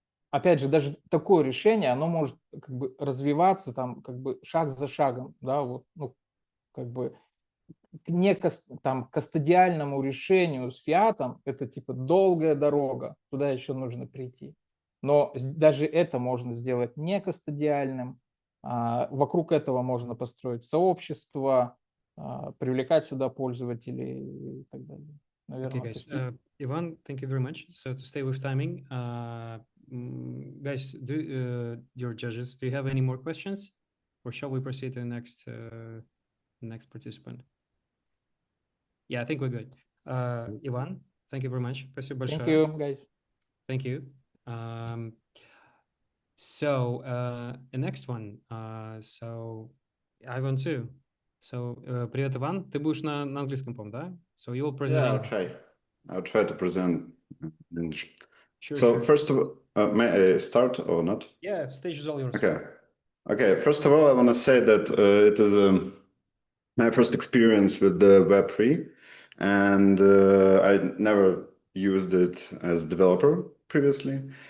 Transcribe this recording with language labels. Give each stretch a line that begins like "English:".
Russian: Опять же, даже такое решение, оно может как бы развиваться там как бы шаг за шагом, да, вот, ну, как бы там кастодиальному решению с фиатом это типа долгая дорога, туда еще нужно прийти. Но даже это можно сделать не кастодиальным, вокруг этого можно построить сообщество, привлекать сюда пользователей и так далее.
English: Okay,
Russian: Наверное,
English: guys.
Russian: такие.
English: Ivan, thank you very much. So to stay with timing, guys, dear judges, do you have any more questions, or shall we proceed to the next participant? Yeah, I think we're good. Ivan, thank you very much.
Russian: Спасибо большое.
English: Thank you, guys. Thank you. So the next one. So Ivan too.
Russian: So привет, Иван. Ты будешь на английском, по-моему, да?
English: So you will present. Yeah, I'll try to present in English. Sure, So sure. first of all, may I start or not? Yeah, stage is all yours. Okay. First of all, I want to say that it is my first experience with the Web3, and I never used it as developer previously.